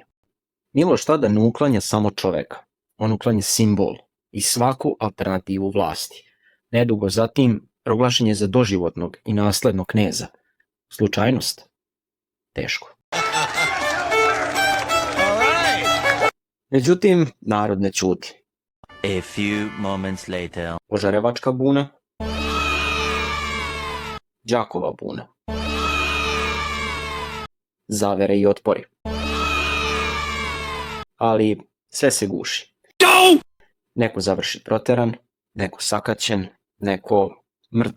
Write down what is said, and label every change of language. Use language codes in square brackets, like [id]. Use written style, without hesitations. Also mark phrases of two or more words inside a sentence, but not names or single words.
[sr] Miloš tada ne uklanja samo čoveka, on uklanja simbol i svaku alternativu vlasti. Nedugo zatim proglašen je za doživotnog i naslednog kneza. Slučajnost? Teško. Međutim, narod ne ćuti. [en] A few moments later. [sr] Požarevačka buna, Đakova buna, zavere i otpori. Ali sve se guši. Neko završi proteran, neko sakaćen, neko mrtav.